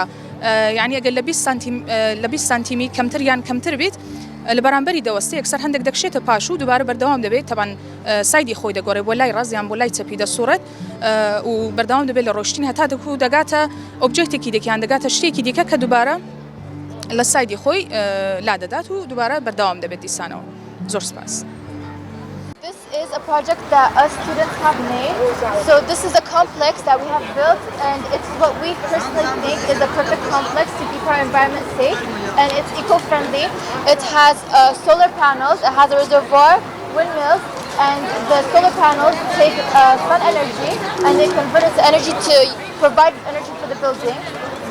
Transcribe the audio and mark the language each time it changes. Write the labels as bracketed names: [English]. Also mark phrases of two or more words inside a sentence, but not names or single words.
[Central Kurdish] یعنی ئەگەر لە 20 سانتیمی کەمتر یان کەمتر بێت لە بەرامبەری دەوەستە یەکسەر هەندێک دەکشێتە پاش و دووبارە بەردەوام دەبێت تەبان سایدی خۆی دەگۆڕێت بۆ لای ڕاست یان بۆ لای چەپی دەسوڕێت و بەردەوام دەبێت لە ڕۆشتین هەتا دەگاتە ئۆبجێکتێکی دیکەیان دەگاتە شتێکی دیکە کە دووبارە لە سایدی خۆی لا دەدات و دووبارە بەردەوام دەبێت دیسانەوە. زۆر سپاس. [English] This is a project that us students have made. So this is a complex that we have built, and it's what we personally think is a perfect complex to keep our environment safe, and it's eco-friendly. It has solar panels, it has a reservoir, windmills, and the solar panels take sun energy and they convert it to energy to provide energy for the building.